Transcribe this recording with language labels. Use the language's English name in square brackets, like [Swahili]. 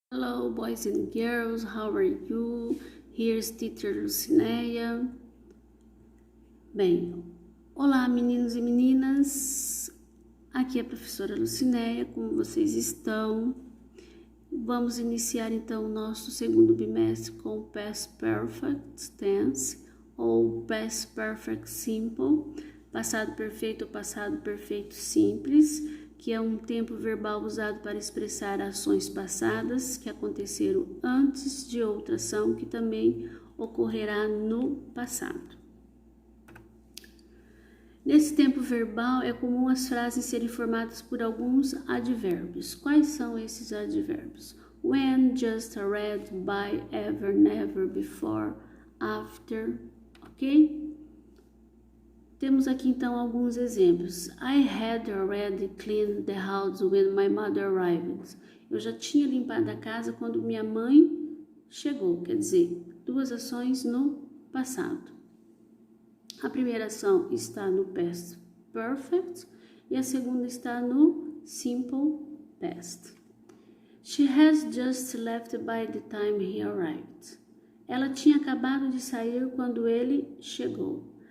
[English] Hello, boys and girls, how are you? Here's Teacher Lucineia. [Portuguese] Bem, olá meninos e meninas, aqui é a professora Lucineia, como vocês estão? Vamos iniciar então o nosso segundo bimestre com o Past Perfect Tense ou Past Perfect Simple, passado perfeito ou passado perfeito simples, que é um tempo verbal usado para expressar ações passadas que aconteceram antes de outra ação que também ocorrerá no passado. Nesse tempo verbal, é comum as frases serem formadas por alguns advérbios. Quais são esses advérbios? [English] When, just, read, by, ever, never, before, after, ok? [Portuguese] Temos aqui então alguns exemplos. [English] I had already cleaned the house when my mother arrived. [Portuguese] Eu já tinha limpado a casa quando minha mãe chegou, quer dizer, duas ações no passado. A primeira ação está no past perfect e a segunda está no simple past. [English] She has just left by the time he arrived. [Portuguese] Ela tinha acabado de sair quando ele chegou.